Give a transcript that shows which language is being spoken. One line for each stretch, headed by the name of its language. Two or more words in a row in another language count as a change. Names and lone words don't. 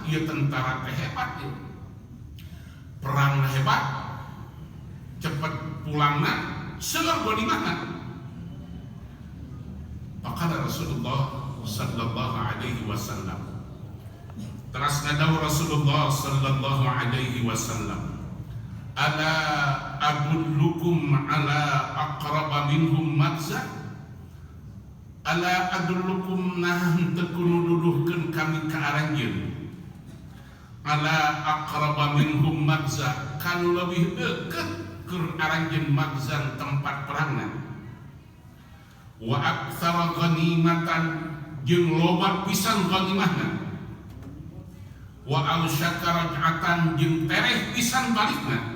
Sundanese: Ieu tentara teh hebat ya. Perangna hebat, cepat pulangna seueur ghanimahna. Maka Rasulullah
Arabic: صلى الله عليه وسلم
Sundanese: teras ngadawuh Rasulullah
Arabic: صلى الله عليه وسلم ألا أدلكم على أقرب منهم مغزى. ألا أدلكم
Sundanese: nah teu nududuhkeun kami ka aranjeun
Arabic: على أقرب منهم مغزى
Sundanese: kanu leuwih deukeut keur aranjeun maghzan tempat perangna
Arabic: وأكثر غنيمة
Sundanese: jeung loba pisan ghanimahna
Arabic: وأوشك رجعة
Sundanese: jeung tereh pisan balikna.